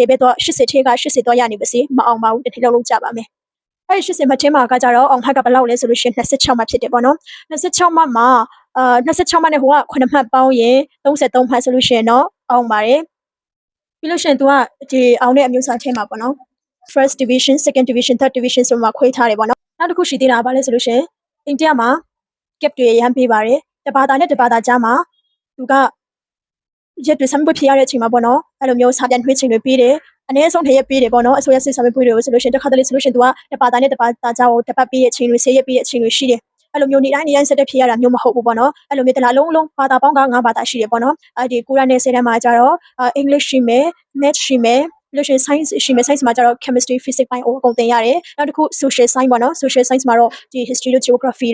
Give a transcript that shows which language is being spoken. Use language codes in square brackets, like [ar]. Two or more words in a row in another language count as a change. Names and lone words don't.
[my] ပဲတော့80ထဲက80တော့ရနေပါစေမအောင်ပါဘူးတစ်ထည့်လုံးကြပါမယ်အဲ့ဒီ80မှတ်ထဲမှာကကြတော့အောင်မှတ်ကဘယ်လောက်လဲဆိုလို့ရှိရင်26မှတ်ဖြစ်တယ်ပေါ့နော်26မှတ်မှာ26မှတ်နဲ့ဟိုက9မှတ်ပေါင်းရင်33မှတ်ဆိုလို့ရှိရင်တော့အောင်ပါတယ်ပြီးလို့ရှိရင်သူကဒီအောင်တဲ့အမျိုးအစားထဲမှာပေါ့နော် [en] first division second division third division [my] ဆိုမှခွဲထားတယ်ပေါ့နော်နောက်တစ်ခုရှိသေးတာကဘာလဲဆိုလို့ရှိရင်အိန္ဒိယမှာ gap တွေရမ်းပေးပါတယ်တဘာသာနဲ့တဘာသာကြားမှာသူကရက်တွေဆမ်ပွေးဖြေရတဲ့အချိန်မှာပေါ့နော်အဲ့လိုမျိုး စာပြန်နှွှဲချိန်တွေပေးတယ်အနည်းဆုံးတစ်ရက်ပေးတယ်ပေါ့နော်အစိုးရစစ်စာမေးပွဲတွေကိုဆိုလို့ရှိရင်တစ်ခါတလေဆိုလို့ရှိရင်သူကတဘာသာနဲ့တဘာသာကြားကိုတစ်ပတ်ပေးရဲ့အချိန်တွေ10ရက်ပေးရဲ့အချိန်တွေရှိတယ်အဲ့လိုမျိုးနေတိုင်းဆက်တက်ဖြေရတာမျိုးမဟုတ်ဘူးပေါ့နော်အဲ့လိုမျိုးတလားလုံးဘာသာပေါင်းက9ဘာသာရှိတယ်ပေါ့နော်အဲ့ဒီ9နဲ့10တန်းမှာကျတော့English ရှိမယ် Math ရှိမယ်ပြီးလို့ရှိရင် science ရှိမယ် science မှာကျတော့ [en] chemistry physics [my] ပိုင်းအကုန်သင်ရတယ်နောက်တစ်ခု [en] social science [my] ပေါ့နော် [en] social science [my] မှာတော့ဒီ history တို့ geography